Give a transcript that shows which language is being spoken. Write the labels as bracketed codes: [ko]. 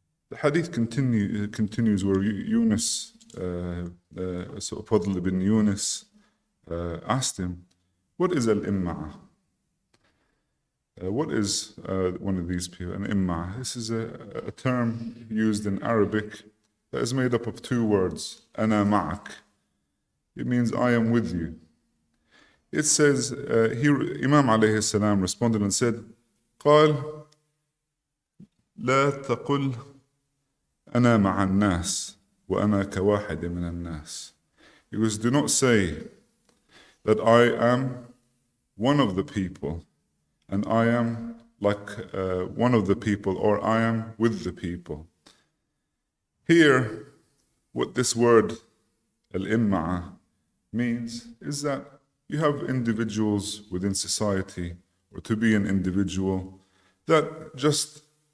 [en] The hadith continues where Yunus, so Fadl ibn Yunus, asked him, what is al-imma'a? What is one of these people, an imma'a? This is a term used in Arabic that is made up of two words, [ar] ana ma'ak. [en] It means I am with you. It says, Imam alayhi salam responded and said, [ar] قال لا تقل أنا مع الناس وأنا كواحد من الناس. [en] He goes, do not say that I am one of the people and I am like one of the people, or I am with the people. Here, what this word al-imma'a means is that you have individuals within society, or to be an individual, that just